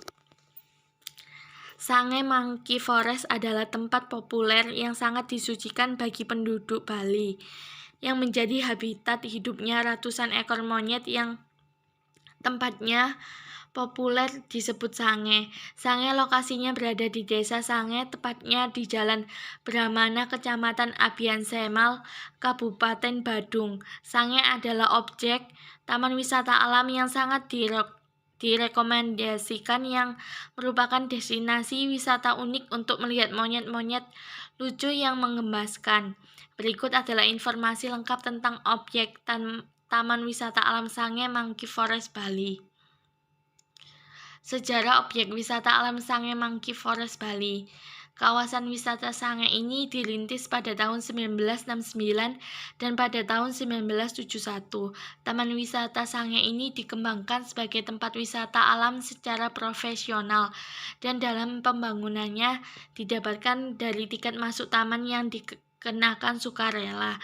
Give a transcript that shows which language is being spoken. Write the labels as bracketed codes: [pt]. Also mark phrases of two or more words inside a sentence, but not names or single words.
[id] Sange Monkey Forest adalah tempat populer yang sangat disucikan bagi penduduk Bali, yang menjadi habitat hidupnya ratusan ekor monyet yang tempatnya populer disebut Sange. Sange lokasinya berada di Desa Sange, tepatnya di Jalan Brahmana, Kecamatan Abian Semal, Kabupaten Badung. Sange adalah objek taman wisata alam yang sangat direkomendasikan, yang merupakan destinasi wisata unik untuk melihat monyet-monyet lucu yang menggemaskan. Berikut adalah informasi lengkap tentang objek Taman Wisata Alam Sange Monkey Forest Bali. Sejarah objek wisata alam Sange Monkey Forest Bali. Kawasan wisata Sange ini dirintis pada tahun 1969 dan pada tahun 1971. Taman wisata Sange ini dikembangkan sebagai tempat wisata alam secara profesional, dan dalam pembangunannya didapatkan dari tiket masuk taman yang dikenakan sukarela.